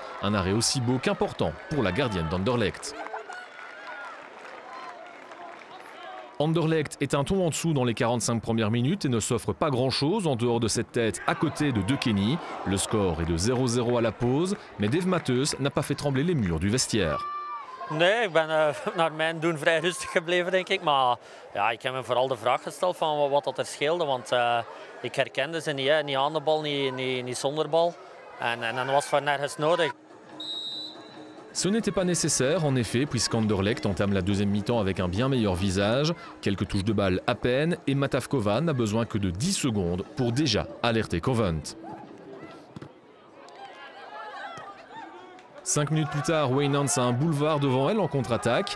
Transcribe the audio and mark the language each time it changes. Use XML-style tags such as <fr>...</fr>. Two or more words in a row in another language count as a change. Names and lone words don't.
<fr>Un arrêt aussi beau qu'important pour la gardienne d'Anderlecht. Anderlecht est un ton en dessous dans les 45 premières minutes et ne s'offre pas grand-chose en dehors de cette tête à côté de De Kenny. Le score est de 0-0 à la pause, mais Dave Matheus n'a pas fait trembler les murs du vestiaire.</fr> <nl>Nee, ik ben naar mijn doen vrij rustig gebleven, denk ik. Maar ja, ik heb me vooral de vraag gesteld van wat dat er scheelde. Want ik herkende ze niet, hè. Niet aan de bal, niet zonder bal. En dan was het van nergens nodig.</nl> <fr>Ce n'était pas nécessaire, en effet, puisqu'Anderlecht entame la deuxième mi-temps avec un bien meilleur visage. Quelques touches de balle à peine, et Matavkova n'a besoin que de 10 secondes pour déjà alerter Covent. 5 minutes plus tard, Wijnands a un boulevard devant elle en contre-attaque.</fr>